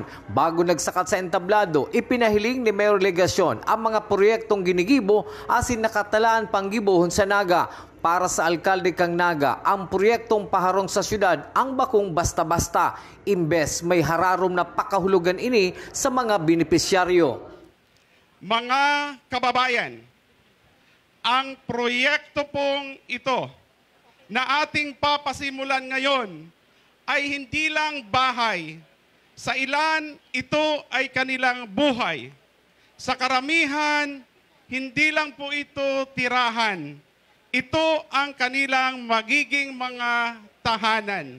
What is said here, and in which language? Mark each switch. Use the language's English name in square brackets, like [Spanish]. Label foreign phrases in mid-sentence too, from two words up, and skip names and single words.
[Bikol] Bago nagsakat sa entablado, ipinahiling ni Mayor Ligacion ang mga proyektong ginigibo asin nakatalaan panggibohon sa Naga. Para sa alkalde kang Naga, ang proyektong paharong sa syudad ang bakong basta-basta, imbes may hararom na pakahulugan ini sa mga benepisyaryo. [Filipino] Mga kababayan, ang proyekto pong ito na ating papasimulan ngayon ay hindi lang bahay. Sa ilan, ito ay kanilang buhay. Sa karamihan, hindi lang po ito tirahan. Ito ang kanilang magiging mga tahanan.